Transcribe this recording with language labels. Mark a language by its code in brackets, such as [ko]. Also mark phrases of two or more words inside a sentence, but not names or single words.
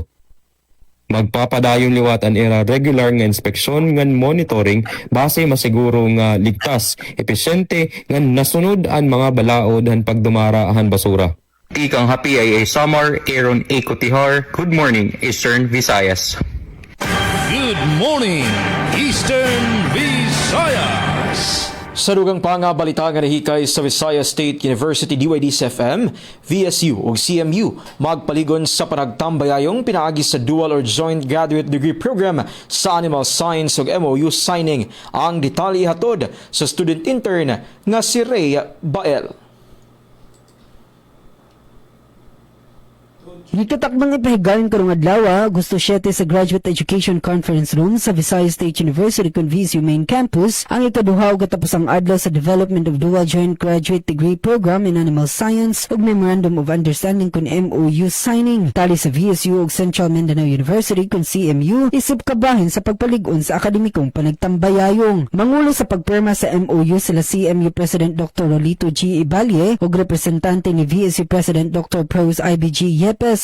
[war] Magpapadayon liwat ang era regular nga inspeksyon ngan monitoring base masiguro nga ligtas, epesyente ngan nasunod ang mga balaod han pagdumara han basura. Tikang Happy ay Samar, Aaron A. Cotihar. [en] Good morning, Eastern Visayas. Good morning, Eastern Visayas. [ceb] Sa dugang pa nga balita nga nahikay sa Visayas State University DYDS-FM, VSU o CMU magpaligon sa panagtambayayong pinaagi sa [en] dual or joint graduate degree program [ceb] sa Animal Science o [en] MOU signing. [ceb] Ang detalye hatod sa student intern nga si Ray Bael. Gikatakbang ipahigayon karong adlaw, Agosto 7 sa Graduate Education Conference Room sa Visayas State University kon VSU Main Campus ang ikaduha ug katapusang adlaw sa Development of Dual Joint Graduate Degree Program in Animal Science ug Memorandum of Understanding kon [en] MOU signing. [ceb] Tali sa VSU ug Central Mindanao University kon CMU isip kabahin sa pagpalig-on sa akademikong panagtambayayong. Mangulo sa pagpirma sa MOU sila CMU President Dr. Rolito G. Ibalye ug representante ni VSU President Dr. Pros IBG Yepes.